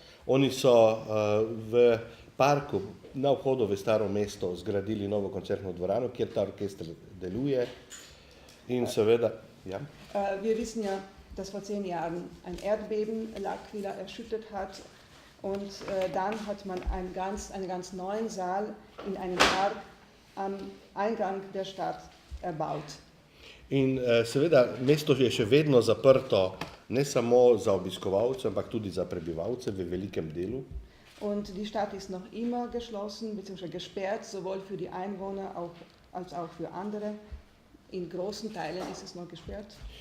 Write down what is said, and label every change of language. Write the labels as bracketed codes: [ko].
[sl] Oni so v parku na vhodu v staro mesto zgradili novo koncertno dvorano, kjer ta orkester deluje in seveda, ja. [de] Wir wissen ja, dass vor 10 Jahren ein Erdbeben L'Aquila erschüttert hat und dann hat man einen ganz neuen Saal in einem Park am Eingang der Stadt erbaut. [sl] In seveda mesto je še vedno zaprto, ne samo za obiskovalce, ampak tudi za prebivalce v velikem delu. [de] Und die Stadt ist noch immer geschlossen bzw. gesperrt, sowohl für die Einwohner als auch für andere. In großen Teilen ist es noch gesperrt.